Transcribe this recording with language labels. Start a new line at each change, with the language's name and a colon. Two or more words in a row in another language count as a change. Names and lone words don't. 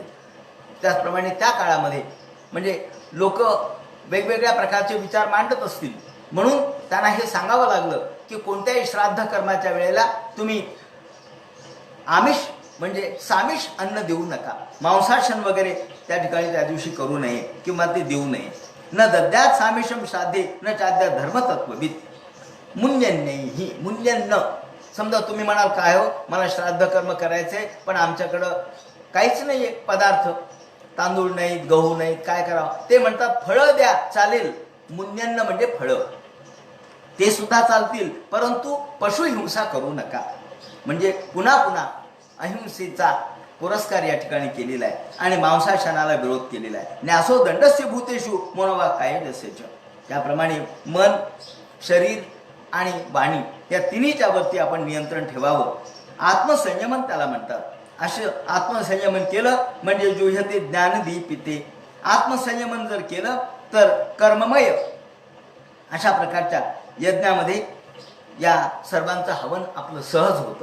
Marathi: त्याचप्रमाणे त्या काळामध्ये म्हणजे लोक वेगवेगळ्या प्रकारचे विचार मांडत असतील, म्हणून त्यांना हे सांगावं लागलं की कोणत्याही श्राद्ध कर्माच्या वेळेला तुम्ही आमिष म्हणजे सामिष अन्न देऊ नका. मांसाशन वगैरे त्या ठिकाणी त्या दिवशी करू नये किंवा ते देऊ नये.
Sanskrit: न दद्यात सामिषम श्राद्धे न चाद्यात धर्मतत्वविद. मुन्यन्यही, मुन्यन्न.
Marathi: समजा तुम्ही म्हणाल काय हो, मला श्राद्ध कर्म करायचंय पण आमच्याकडं काहीच नाहीये पदार्थ, तांदूळ नाहीत, गहू नाहीत, काय करावं? ते म्हणतात फळं द्या, चालेल. मुन्यन्न म्हणजे फळं, ते सुद्धा चालतील, परंतु पशुहिंसा करू नका. म्हणजे पुन्हा पुन्हा अहिंसेचा पुरस्कार या ठिकाणी केलेला आहे आणि मांसाशनाला विरोध केलेला आहे.
Sanskrit: न्यासो दंडस्य भूतेषु मनोवा कायदस्यच.
Marathi: त्याप्रमाणे मन, शरीर आणि वाणी या तिन्हीच्या वरती आपण नियंत्रण ठेवावं. आत्मसंयमन त्याला म्हणतात. असं आत्मसंयमन केलं म्हणजे
Sanskrit: जुह्यते ज्ञानदीपिते.
Marathi: आत्मसंयमन जर केलं तर कर्ममय अशा प्रकारच्या यज्ञामध्ये या सर्वांचं हवन आपलं सहज होतं.